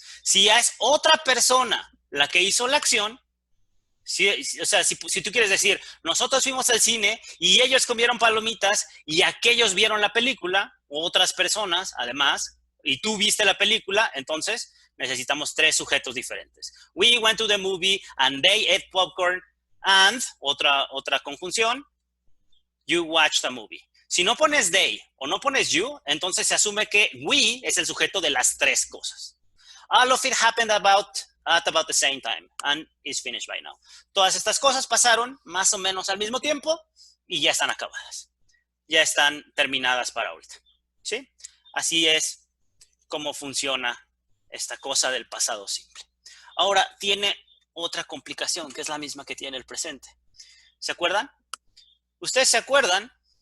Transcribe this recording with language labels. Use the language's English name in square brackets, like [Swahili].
[Spanish] Si ya es otra persona la que hizo la acción, o sea, si tú quieres decir, nosotros fuimos al cine y ellos comieron palomitas y aquellos vieron la película, otras personas, además, y tú viste la película, entonces necesitamos tres sujetos diferentes. [English] We went to the movie and they ate popcorn and, [Spanish] otra conjunción, [English] you watched a movie. [Spanish] Si no pones they o no pones you, entonces se asume que we es el sujeto de las tres cosas. [English] All of it happened at about the same time and is finished by now. [Spanish] Todas estas cosas pasaron más o menos al mismo tiempo y ya están acabadas. Ya están terminadas para ahorita. ¿Sí? Así es como funciona esta cosa del pasado simple. Ahora, tiene otra complicación que es la misma que tiene el presente. ¿Se acuerdan? ¿Ustedes se acuerdan?